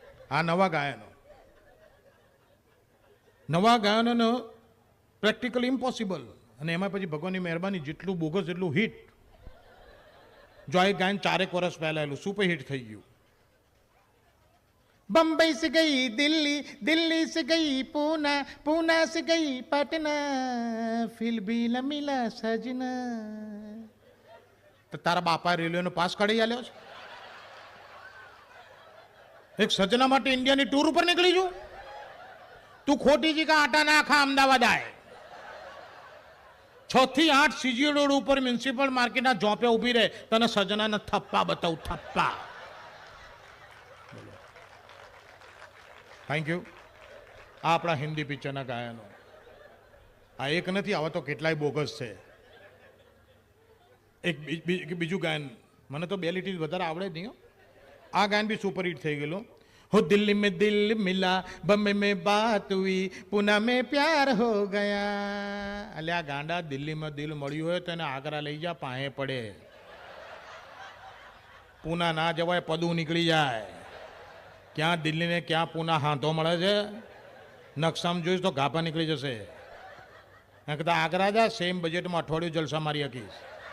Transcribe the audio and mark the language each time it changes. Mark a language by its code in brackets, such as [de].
[gu] આ નવા ગાયનો, નવા ગાયનો પ્રેક્ટિકલ ઇમ્પોસિબલ. અને એમાં પછી ભગવાનની મહેરબાની, જેટલું બોગસ એટલું હિટ. જો આ ગાયન 4 વર્ષ પહેલા એલું સુપર હિટ થઈ ગયું. [hi] बम्बई से गई दिल्ली, दिल्ली से गई पूना, पूना से गई पटना, फिर भी न मिला सजना. [gu] તો તારા બાપા રેલવેનો પાસ કાઢી આલ્યો છે? એક સજના માટે ઇન્ડિયાની ટૂર ઉપર નીકળી છું. તું ખોટી જગ્યા આટા નાખા અમદાવાદ આય. 6 થી 8 સીજી રોડ ઉપર મ્યુનિસિપલ માર્કેટના જોપે ઊભી રહે, તને સજનાના થપ્પા બતાવું, થપ્પા. Thank you. આ આપણા હિન્દી પિક્ચરના ગાયનો. આ એક નથી, આવા તો કેટલાય બોગસ છે. એક બીજું ગાયન મને તો 2 લીટી વધારે આવડે જ નહીં હો. આ ગાયન બી સુપરહિટ થઈ ગયેલું. [hi] हो दिल्ली में दिल मिला, बम्बे में बात हुई, पुणे में प्यार हो गया. [gu] એટલે આ ગાંડા દિલ્હીમાં દિલ મળ્યું હોય તો એને આગ્રા લઈ જા, પાહે પડે. પૂના ના જવાય, પદું નીકળી જાય. ક્યાં દિલ્હી ને ક્યાં પૂના હાથો મળે છે, નકશામાં જોઈશ તો ગાભા નીકળી જશે. કદાચ આગ્રા જા, સેમ બજેટમાં અઠવાડિયું જલસા મારી શકીશ.